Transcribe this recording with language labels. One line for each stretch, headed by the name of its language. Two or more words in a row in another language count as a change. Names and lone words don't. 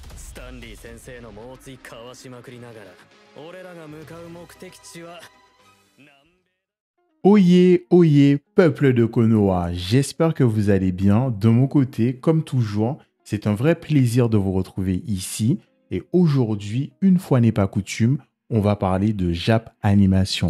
Japanese: スタンリー先生の猛追かわしまくりながら俺らが向かう目的地は
French: Oyez, oyez, peuple de Konoha, j'espère que vous allez bien. De mon côté, comme toujours, c'est un vrai plaisir de vous retrouver ici. Et aujourd'hui, une fois n'est pas coutume, on va parler de Jap Animation.